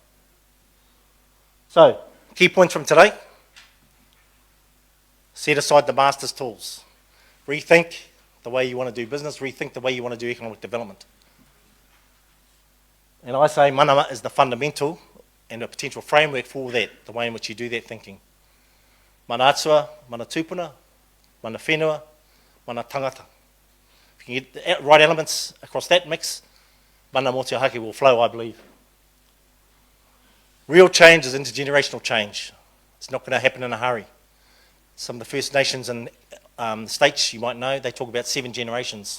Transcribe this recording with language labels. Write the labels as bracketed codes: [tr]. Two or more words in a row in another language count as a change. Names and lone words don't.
[en] So, key points from today. Set aside the master's tools. Rethink the way you want to do business. Rethink the way you want to do economic development. And I say mana is the fundamental and a potential framework for that, the way in which you do that thinking. [mi] Mana atua, mana tupuna, mana whenua, mana tangata. [en] If you can get the right elements across that mix, [mi] mana Motuhake [en] will flow, I believe. Real change is intergenerational change. It's not going to happen in a hurry. Some of the First Nations and the states, you might know, they talk about 7 generations.